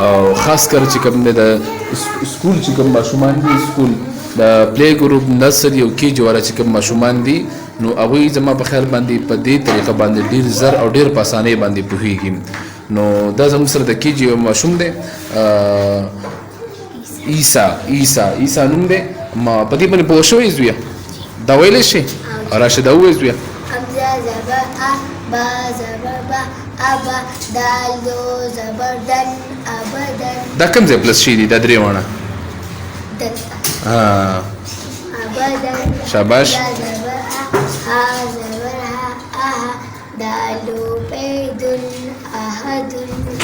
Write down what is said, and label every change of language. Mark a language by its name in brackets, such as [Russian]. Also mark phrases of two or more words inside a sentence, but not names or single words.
[Pashto] او خاص کر چې کوم د سکول چې کوم ماشومان دي سکول د [English] play group [Pashto] نرسری او کیجی والا چې کوم ماشومان دي نو هغوی زما په خیال باندې په دې طریقه باندې ډیر زر او ډیر په اسانۍ باندې پوهیږي نو دا زموږ سره د کیجی یو ماشوم دی عیسی نوم دی ما په دې باندې پوه شوی زویه دا ویلی شي راشده ووایه زویه حمزه زبر ا با زبر با ابا دال دو زبر دن ابدن دا کوم ځای پلس شي دي دا درې واړه ابدن شاباش دا زبر ها زبر ها اها دالو بيدن احدن